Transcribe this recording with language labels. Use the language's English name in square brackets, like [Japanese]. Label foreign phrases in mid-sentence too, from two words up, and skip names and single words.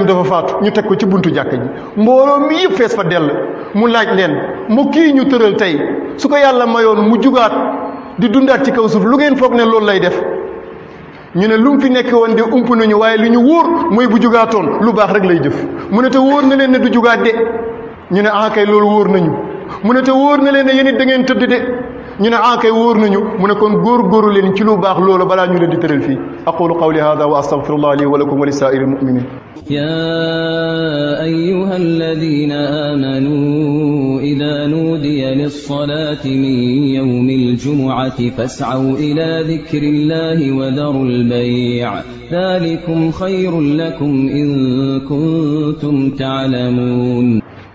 [Wolof] dafa faatu ñu teg ko ci buntu jàkka ji mbooloo mi yëpp fees fa dell mu laaj leen mu kii ñu tëral tey su ko yàlla mayoon mu jugaat di dundaat ci kaw suuf lu ngeen foog ne loolu lay def ñu ne lu mu fi nekk woon de ump nañu waaye li ñu wóor mooy bu jugaatoon lu baax rek lay jëf mu ne te wóor na leen ne du jugaat de ñu ne ah kay loolu wóor nañu mu ne te wóor na leen ne yéen it da ngeen tëdd de ñu ne ah kay wóor nañu mu ne kon góor-góoru leen ci lu baax loolu balaa ñu leen di tëral fii [Arabic] أقول قولي هذا وأستغفر الله لي ولكم ولسائر المؤمنين يا أيها الذين آمنوا إذا نودي للصلاة من يوم الجمعة فاسعوا إلى ذكر الله وذروا البيع ذلكم خير لكم إن كنتم تعلمون